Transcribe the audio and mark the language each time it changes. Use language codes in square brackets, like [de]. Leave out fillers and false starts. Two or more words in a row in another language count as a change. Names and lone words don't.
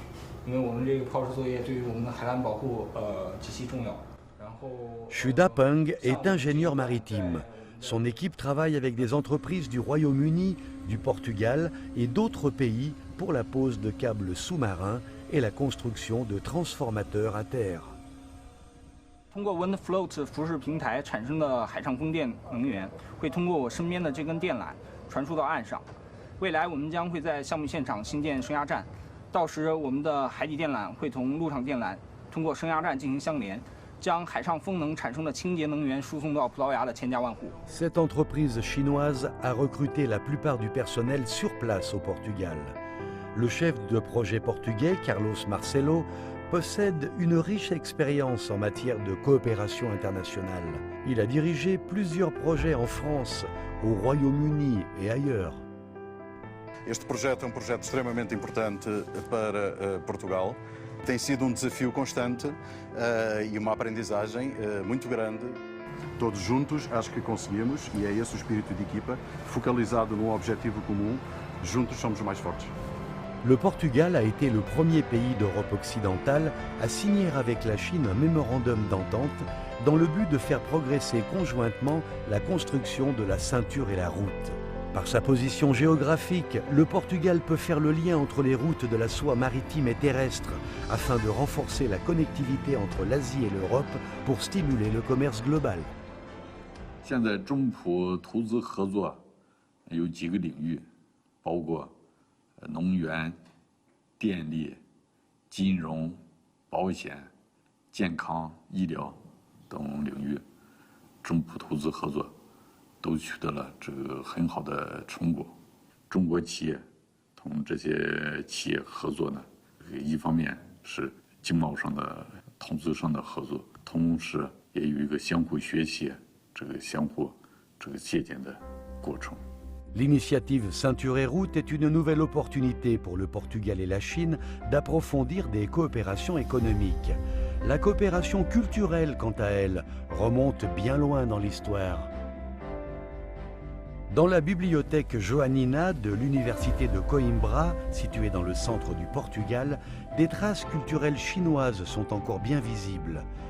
[fr] Shudapeng est ingénieur maritime. Son équipe travaille avec des entreprises du Royaume-Uni, du Portugal et d'autres pays pour la pose de câbles sous-marins et la construction de transformateurs à terre. [zh] 通过 WindFloat 浮式平台产生的海上风电能源，会通过我身边的这根电缆传输到岸上。未来我们将会在项目现场新建升压站，到时我们的海底电缆会同陆上电缆通过升压站进行相连， 将海上风能产生的清洁能源输送到葡萄牙的千家万户。 [fr] Cette entreprise chinoise a recruté la plupart du personnel sur place au Portugal. Le chef de projet portugais, Carlos Marcelo, possède une riche expérience en matière de coopération internationale. Il a dirigé plusieurs projets en France, au Royaume-Uni et ailleurs. [pt] Este projeto é projeto extremamente importante para Portugal. Tem sido desafio constante e uma aprendizagem muito grande. Todos juntos acho que conseguimos, e é esse o espírito de equipa, focalizado num objetivo comum, juntos somos mais fortes. [fr] Le Portugal a été le premier pays d'Europe occidentale à signer avec la Chine un mémorandum d'entente dans le but de faire progresser conjointement la construction de la ceinture et la route. Par sa position géographique, le Portugal peut faire le lien entre les routes de la soie maritime et terrestre afin de renforcer la connectivité entre l'Asie et l'Europe pour stimuler le commerce global. [zh] 现在中葡投资合作有几个领域，包括能源、电力、金融、保险、健康、医疗等领域，中葡投资合作都取得了这个很好的成果。中国企业同这些企业合作呢，一方面是经贸上的、投资上的合作，同时也有一个相互学习、相互借鉴的过程。 [fr] L'initiative Ceinture et Route est une nouvelle opportunité pour le Portugal et la Chine d'approfondir des coopérations économiques. La coopération culturelle, quant à elle, remonte bien loin dans l'histoire. Dans la bibliothèque Joanina de l'université de Coimbra, située dans le centre du Portugal, des traces culturelles chinoises sont encore bien visibles.